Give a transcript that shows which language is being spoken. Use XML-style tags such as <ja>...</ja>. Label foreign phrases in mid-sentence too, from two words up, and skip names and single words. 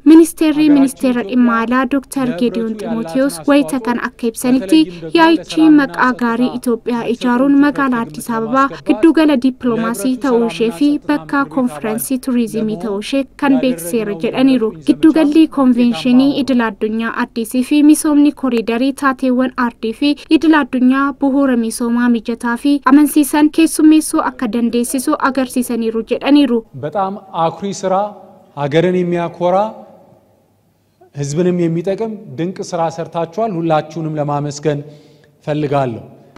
<om>Ministeera dhimma alaa Dr. Geediyoon Ximootiyoos wayita kan akka ibsanitti yaa'ichi maqaa gaarii Itoophiyaa ijaaruun magaalaa Addis Ababaa giddugala dippiloomaasii ta'uu ishee fi bakka konfiraansii turizimii ta'uu ishee kan beeksiseera jedhaniiru. Giddugalli konvenshinii idil addunyaa addisii fi misoomni koriidarii taateewwan aardii fi idil addunyaa bu'uura misoomaa mijataa fi amansiisan keessummeessuu akka dandeessisu agarsiisaniiru jedhaniiru.</om> <am>በጣም አኩሪ ስራ ሀገርን የሚያኮራ ህዝብንም የሚጠቅም ድንቅ ስራ ሰርታችኋል። ሁላችሁንም ለማመስገን ፈልጋለሁ።</am>